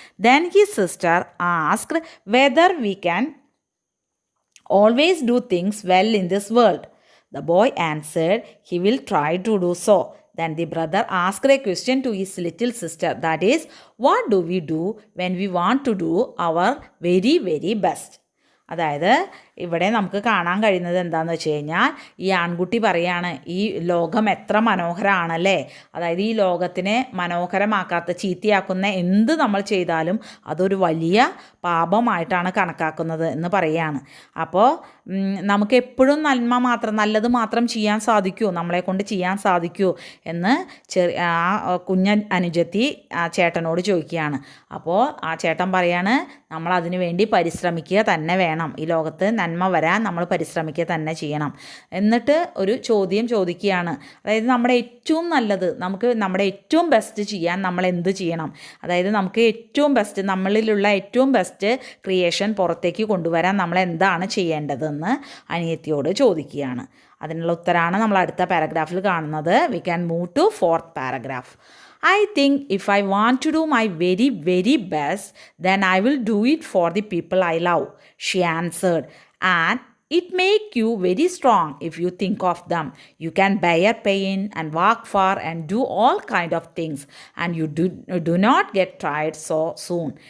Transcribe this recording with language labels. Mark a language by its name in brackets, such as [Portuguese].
[English] Then his sister asked whether we can always do things well in this world. The boy answered he will try to do so. Then the brother asked a question to his little sister, that is, what do we do when we want to do our very, very best? [Malayalam] അതായത് ഇവിടെ നമുക്ക് കാണാൻ കഴിയുന്നത് എന്താണെന്ന് വെച്ച് കഴിഞ്ഞാൽ ഈ ആൺകുട്ടി പറയാണ് ഈ ലോകം എത്ര മനോഹരമാണല്ലേ, അതായത് ഈ ലോകത്തിനെ മനോഹരമാക്കാത്ത ചീത്തയാക്കുന്ന എന്ത് നമ്മൾ ചെയ്താലും അതൊരു വലിയ പാപമായിട്ടാണ് കണക്കാക്കുന്നത് എന്ന് പറയുകയാണ്. അപ്പോൾ നമുക്ക് എപ്പോഴും നല്ലത് മാത്രം ചെയ്യാൻ സാധിക്കുമോ, നമ്മളെ കൊണ്ട് ചെയ്യാൻ സാധിക്കുമോ എന്ന് ആ അനുജത്തി ആ ചേട്ടനോട് ചോദിക്കുകയാണ്. അപ്പോൾ ആ ചേട്ടൻ പറയാണ് നമ്മൾ അതിനു വേണ്ടി പരിശ്രമിക്കുക തന്നെ വേണം, ഈ ലോകത്ത് നന്മ വരാൻ നമ്മൾ പരിശ്രമിക്കുക തന്നെ ചെയ്യണം. എന്നിട്ട് ഒരു ചോദ്യം ചോദിക്കുകയാണ്, അതായത് നമ്മുടെ ഏറ്റവും നല്ലത്, നമുക്ക് നമ്മുടെ ഏറ്റവും ബെസ്റ്റ് ചെയ്യാൻ നമ്മൾ എന്ത് ചെയ്യണം, അതായത് നമുക്ക് ഏറ്റവും ബെസ്റ്റ്, നമ്മളിലുള്ള ഏറ്റവും ബെസ്റ്റ് ക്രിയേഷൻ പുറത്തേക്ക് കൊണ്ടുവരാൻ നമ്മൾ എന്താണ് ചെയ്യേണ്ടതെന്ന് അനിയത്തിയോട് ചോദിക്കുകയാണ്. അതിനുള്ള ഉത്തരമാണ് നമ്മൾ അടുത്ത പാരഗ്രാഫിൽ കാണുന്നത്. [English] We can move to fourth paragraph. I think if I want to do my very, very best, then I will do it for the people I love, she answered. And it makes you very strong if you think of them. You can bear pain and walk far and do all kind of things, and you do not get tired so soon.